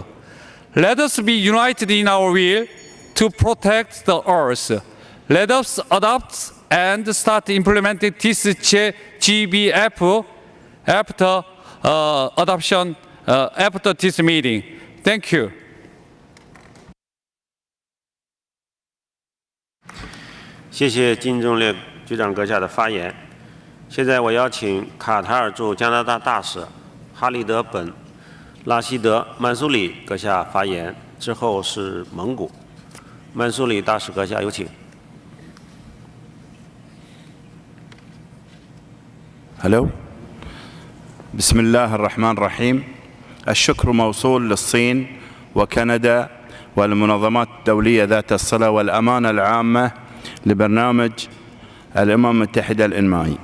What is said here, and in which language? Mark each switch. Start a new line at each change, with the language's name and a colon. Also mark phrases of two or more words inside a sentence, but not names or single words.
English: Let us be united in our will to protect the earth. Let us adopt and start implementing this GBF after adoption after this meeting. Thank you.
Chinese: 谢谢金正烈局长阁下的发言。现在我邀请卡塔尔驻加拿大大使哈利德·本·拉希德·曼苏里阁下发言，之后是蒙古。曼苏里大使阁下有请。
Arabic: هلو بسم الله الرحمن الرحيم. الشكر موصول للصين وكندا والمنظمات الدولية ذات الصلة والأمانة العامة لبرنامج الأمم المتحدة الإنمائي.